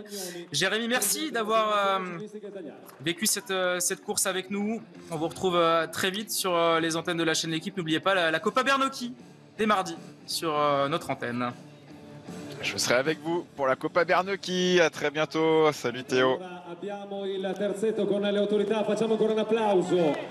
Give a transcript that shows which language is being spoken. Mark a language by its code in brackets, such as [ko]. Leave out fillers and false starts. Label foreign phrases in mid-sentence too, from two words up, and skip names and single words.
[fr] Jérémy, merci d'avoir vécu cette course avec nous. On vous retrouve très vite sur les antennes de la chaîne L'équipe. N'oubliez pas la Coppa Bernocchi dès mardi sur notre antenne. Je serai avec vous pour la Coppa Bernocchi. À très bientôt. Salut Théo. [it] Abbiamo il terzetto con le autorità, facciamo ancora un applauso.